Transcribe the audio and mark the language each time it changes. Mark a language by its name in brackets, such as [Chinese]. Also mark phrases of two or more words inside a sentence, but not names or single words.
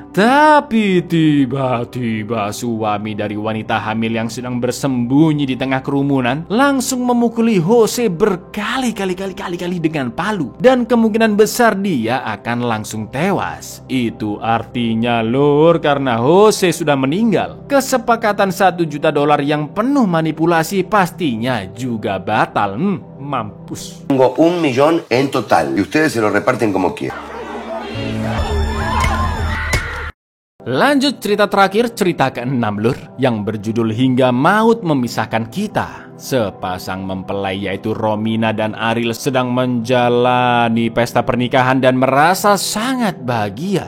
[Indonesian] Tapi tiba-tiba suami dari wanita hamil yang sedang bersembunyi di tengah kerumunan langsung memukuli Jose berkali-kali dengan palu. Dan kemungkinan besar dia akan langsung tewas. Itu artinya lur, karena Jose sudah meninggal, kesepakatan $1 juta yang penuh manipulasi pastinya juga batal. Mampus. [Spanish] Tengo $1 millón en total y ustedes se lo reparten como quieran. [Indonesian] Lanjut cerita terakhir, cerita ke-6 lur, yang berjudul Hingga Maut Memisahkan Kita. Sepasang mempelai yaitu Romina dan Ariel sedang menjalani pesta pernikahan dan merasa sangat bahagia.